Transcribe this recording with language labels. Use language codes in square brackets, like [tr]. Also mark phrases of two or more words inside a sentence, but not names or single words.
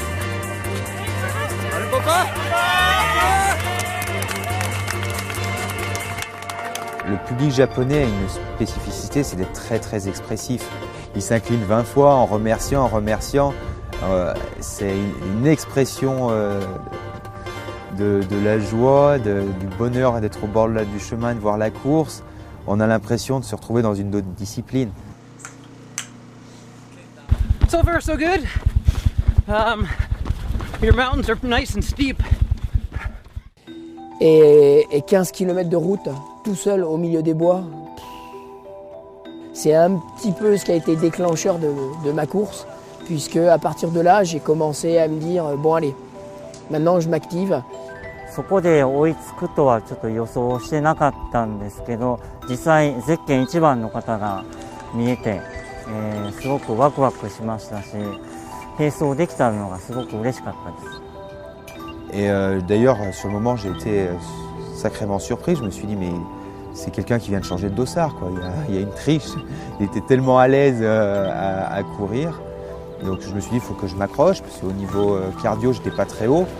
[fr] Le public japonais a une spécificité, c'est d'être très très expressif. Il s'incline 20 fois en remerciant. C'est une expression de la joie, du bonheur d'être au bord du chemin, de voir la course. On a l'impression de se retrouver dans une autre discipline. [en] So far, so good. Your mountains are nice and steep. [fr] Et 15 km de route, tout seul au milieu des bois, c'est un petit peu ce qui a été déclencheur de ma course, puisque à partir de là, j'ai commencé à me dire, bon allez, maintenant je m'active. [ja] そこで追いつくとはちょっと予想してなかったんですけど、実際ゼッケン1番の方が見えて、すごくワクワクしましたし、並走できたのがすごく嬉しかったです。 [fr] Et d'ailleurs, sur le moment, j'ai été sacrément surpris. Je me suis dit, mais c'est quelqu'un qui vient de changer de dossard, quoi. Il y a une triche. Il était tellement à l'aise à courir. Donc je me suis dit, il faut que je m'accroche, parce qu'au niveau cardio, j'étais pas très haut.